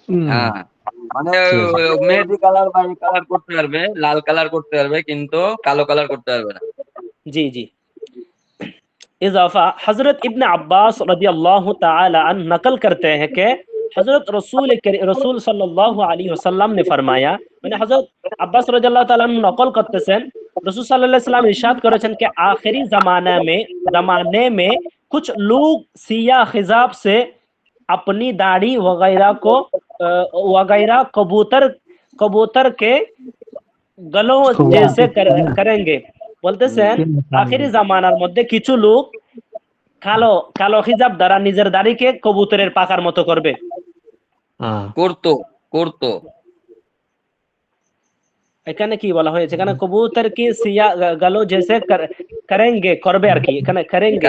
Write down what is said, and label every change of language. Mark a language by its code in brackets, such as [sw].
[bn] হ্যাঁ, মানে ঠিক আছে। মেহেদি কালার বা এই কালার করতে পারবে, লাল কালার করতে পারবে, কিন্তু কালো কালার করতে পারবে না। [hi] जी जी। इजाफा हजरत इब्न अब्बास रदी अल्लाह ताला अन्हु नकल करते हैं कि हजरत रसूल सल्लल्लाहु अलैहि वसल्लम ने फरमाया, [bn] মানে হযরত আব্বাস রাদিয়াল্লাহু তাআলা আনহু নকল করতেছেন, রাসূল সাল্লাল্লাহু [hi] अलैहि वसल्लम इरशाद [bn] করেছেন [hi] कि आखिरी जमाने में कुछ लोग सिया खिजाब से अपनी दाढ़ी वगैरह कबूतर के गलों जैसे करेंगे। [bn] বলতেছেন আখেরি জামানার মধ্যে কিছু লোক কালো কালো খিজাব দ্বারা নিজের দাড়িকে কবুতরের পাখার মতো করবে। করতো করতো এখানে কি বলা হয়েছে? এখানে কবুতর [hi] কি সিয়া গালো জেসে করেঙ্গে, [bn] করবে আর কি, এখানে করেঙ্গে